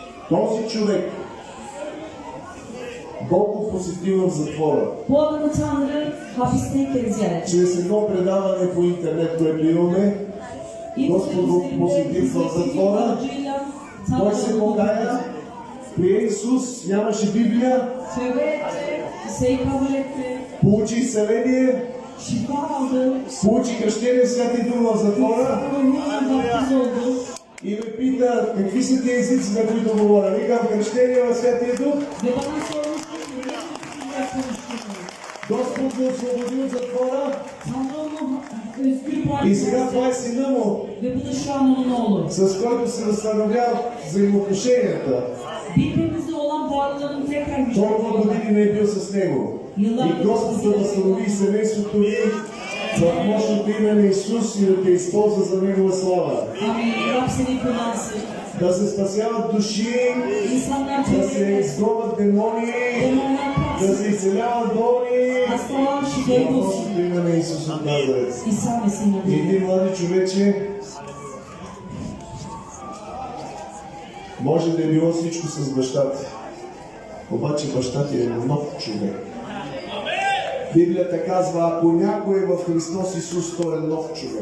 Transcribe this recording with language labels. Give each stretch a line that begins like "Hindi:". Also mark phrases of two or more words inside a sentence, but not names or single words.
Bulgarian: Този човек Бог го посетил в затвора.
Turkish: Bu adamı Tanrı hapisteyken ziyaret etti.
Bulgarian: Чрез едно предаване по интернет, което имаме, Господ го посетил в затвора. Той се покая, прие Исус, нямаше Библия,
Turkish: Tövbe etti, liseyi kabul etti,
Bulgarian: получи изцеление,
Turkish: şifa aldı,
Bulgarian: получи кръщение в Святия Дух в затвора
Turkish: ruhundan vaftiz oldu.
Bulgarian: и ме пита какви са тези езици, на които говоря. Викам кръщение в Святия Дух.
Turkish: Ve bana sormuştu ki, ne sizinle konuştunuz?
Bulgarian: Господ го освободил от затвора
Turkish: Tanrı onu özgür
Bulgarian: и
Turkish: bıraktı
Bulgarian: сега това е сина му,
Turkish: ve bu da şu an onun oğlu.
Bulgarian: с който се възстановяват взаимоотношенията.
Turkish: Birbirimizle olan bağlarının tekrar
Bulgarian: Толкова
Turkish: güçlendiği
Bulgarian: години не е бил с него. И Господ да възстанови семейството ни в мощното име на Исус и да те използва за Негова слава.
Turkish: Amin. Rab seni kullansın.
Bulgarian: Да се спасяват души,
Turkish: İnsanlar
Bulgarian: да се
Turkish: tövbe
Bulgarian: изгонват демони,
Turkish: demonlar
Bulgarian: да
Turkish: kalksın.
Bulgarian: се изцеляват болни.
Turkish: Hastalar
Bulgarian: В
Turkish: şifa olsun.
Bulgarian: мощното име на Исус от Назарет.
Turkish: İsa Mesih'in
Bulgarian: И
Turkish: adıyla.
Bulgarian: ти, млади човече, може да е било всичко с баща ти. Обаче баща ти е нов човек. Библията казва, ако някой е в Христос Исус, той е нов човек.